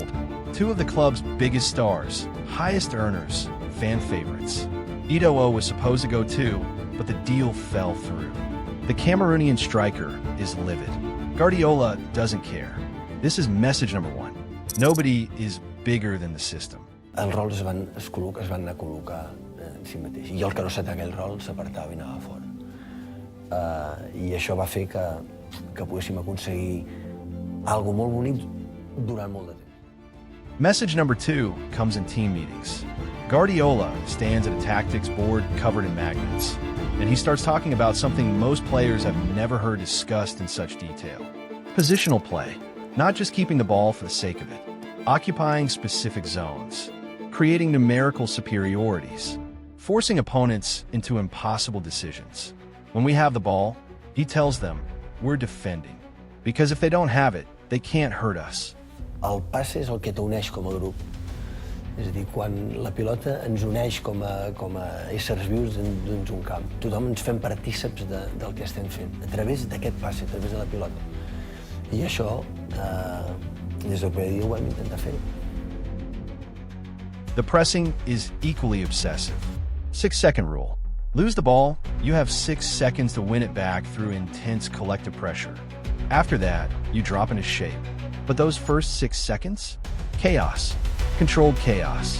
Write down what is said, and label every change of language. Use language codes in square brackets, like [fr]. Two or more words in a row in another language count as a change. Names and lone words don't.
[en] 2 of the club's biggest stars, highest earners, fan favorites. Eto'o was supposed to go too, but the deal fell through. The Cameroonian striker is livid. Guardiola doesn't care. This is message number 1. Nobody is bigger than the system. [ca] Els rols es van anar a col·locar en si mateix. I el que no s'atava aquell rol s'apartava i anava fora. I això va fer que poguéssim aconseguir algo molt bonic durant molt de temps. [en] Message number 2 comes in team meetings. Guardiola stands at a tactics board covered in magnets, and he starts talking about something most players have never heard discussed in such detail. Positional play, not just keeping the ball for the sake of it, occupying specific zones, creating numerical superiorities, forcing opponents into impossible decisions. When we have the ball, he tells them, we're defending. Because if they don't have it, they can't hurt us. [ca] El passe és el que t'uneix com a grup. És a dir, quan la pilota ens uneix com a éssers vius dins un camp. Tothom ens fem partíceps del que estem fent, a través d'aquest passe, a través de la pilota. I això, des del primer dia ho vam intentar fer. [en] The pressing is equally obsessive. 6-second rule. Lose the ball, you have 6 seconds to win it back through intense collective pressure. After that, you drop into shape. But those first 6 seconds? Chaos. Controlled chaos.